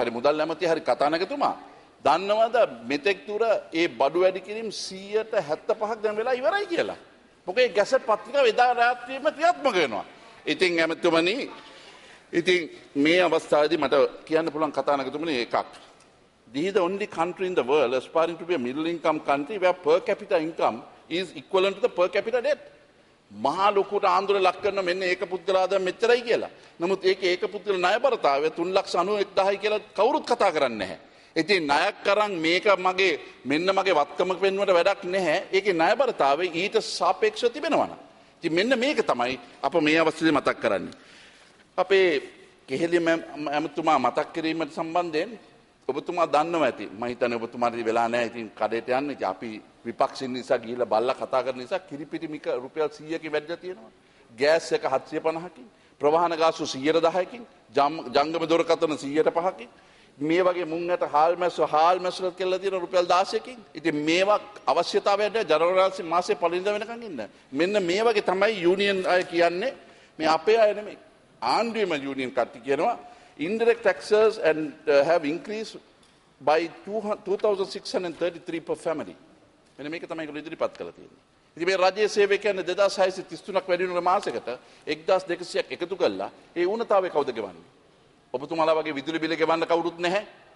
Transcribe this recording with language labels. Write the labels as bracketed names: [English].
[Sinhala] හරි මුදල් ඇමති හරි කතානායකතුමා දන්නවද මෙතෙක් තුර ඒ බඩු වැඩි කිරීම 175ක් දැන් වෙලා ඉවරයි කියලා. මොකද ඒ ගැසට් පත්‍රිකාව එදා රාත්‍රියේම ක්‍රියාත්මක වෙනවා. ඉතින් ඇමතුමනි ඉතින් මේ අවස්ථාවේදී මට කියන්න පුළුවන් කතානායකතුමනි එකක්. [English] This is the only country in the world aspiring to be a middle income country where per capita income is equivalent to the per capita debt. [Sinhala] මහා ලොකුට ආන්දෝලන ලක් කරන මෙන්න ඒක පුද්ගලාදාම මෙච්චරයි කියලා. නමුත් ඒක පුද්ගල ණයබරතාවය 3,91,000යි කියලා කවුරුත් කතා කරන්නේ නැහැ. ඉතින් ණයක් අරන් මේක මගේ මෙන්න මගේ වත්කමක වෙනුවට වැඩක් නැහැ. ඒකේ ණයබරතාවය ඊට සාපේක්ෂව තිබෙනවා. ඉතින් මෙන්න මේක තමයි අප මේ අවස්ථාවේ මතක් කරන්නේ. අපේ කෙහෙලිය ඇමතුමා මතක් කිරීමට සම්බන්ධයෙන් ඔබතුමා දන්නවා ඇති. මම හිතන්නේ ඔබතුමාට වෙලා නැහැ. ඉතින් කඩේට යන්න. ඉතින් අපි විපක්ෂින් නිසා ගිහිල්ලා බල්ලා කතා කරන නිසා කිරිපිටි මික රුපියල් 100කින් වැඩිලා තියෙනවා. ගෑස් එක 750කින්, ප්‍රවාහන ගාස්තු 110කින්, ජංගම දුරකථන 105කින්. මේ වගේ මුංගට හාල් මැස්සල කියලා තියෙන රුපියල් 16කින්. ඉතින් මේවා අවශ්‍යතාවයට ජනවරි මාසේ පළවෙනිදා වෙනකන් ඉන්න. මෙන්න මේ වගේ තමයි යූනියන් අය කියන්නේ. මේ අපේ අය නෙමෙයි. ආණ්ඩුවේම යූනියන් කට්ටිය කියනවා [English] indirect taxes and have increased by 2,633 per family. [Sinhala] මෙන්න මේක තමයි ඒගොල්ලෝ ඉදිරිපත් කරලා තියෙන්නේ. ඉතින් මේ රජයේ සේවකයන් 2633ක් වැඩි වෙන මාසයකට 1200ක් එකතු කළා. ඒ ඌනතාවය කවුද ගෙවන්නේ? ඔබතුමාලා වගේ විදුලි බිල ගෙවන්න කවුරුත් නැහැ.